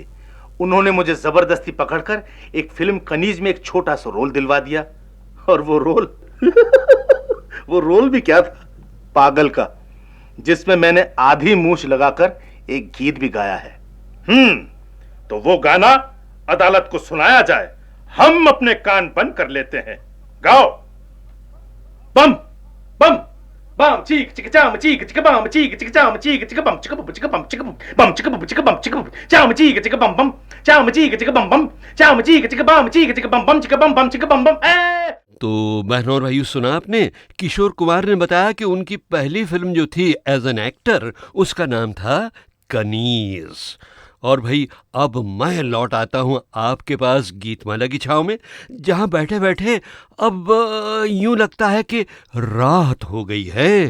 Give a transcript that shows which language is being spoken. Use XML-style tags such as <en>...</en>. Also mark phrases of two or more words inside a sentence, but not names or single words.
<hi>उन्होंने मुझे जबरदस्ती पकड़कर एक फिल्म कनीज में एक छोटा सा रोल दिलवा दिया, और वो रोल भी क्या था, पागल का, जिसमें मैंने आधी मूंछ लगाकर एक गीत भी गाया है। तो वो गाना अदालत को सुनाया जाए, हम अपने कान बंद कर लेते हैं। गाओ। बम बम bum chik chik cham chik chik bum chik chik cham chik chik bum chik bum chik bum chik bum bum chik bum chik bum chik bum cham chik chik bum bum cham chik chik bum bum cham chik chik bum chik chik bum bum chik bum bum chik bum bum। तो बहनों और भाइयों, सुना आपने, किशोर कुमार ने बताया कि उनकी पहली फिल्म जो थी</hi> <en>as an actor,</en> <hi>उसका नाम था कनीज। और भाई, अब मैं लौट आता हूं आपके पास गीतमाला की छाव में, जहां बैठे बैठे अब यूं लगता है कि रात हो गई है।</hi>